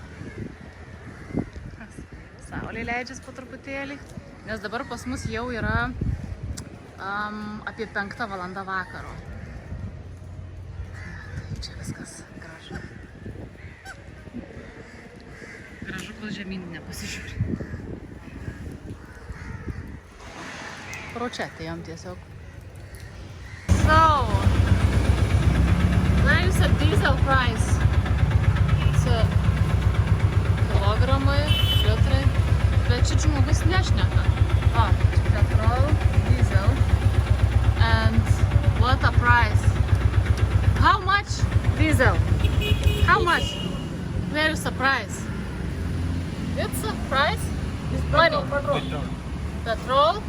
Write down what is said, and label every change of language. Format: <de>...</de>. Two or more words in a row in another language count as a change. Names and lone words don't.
<lt>Saulė leidžias po truputėlį, nes dabar pas mus jau yra apie 5 valandą vakaro. Tai čia viskas gražu. Gražu, kol žemyn nepasižiūri. Pro čia atėjom tiesiog.</lt> <en>So, now you said diesel price.</en> <lt>Čia kilogramai, litrai, bet čia žmogus nešneka. O,</lt> <en>petrol, diesel. And what a price. How much diesel? How much? Where is the price? It's a price? Money. Petrol?</en>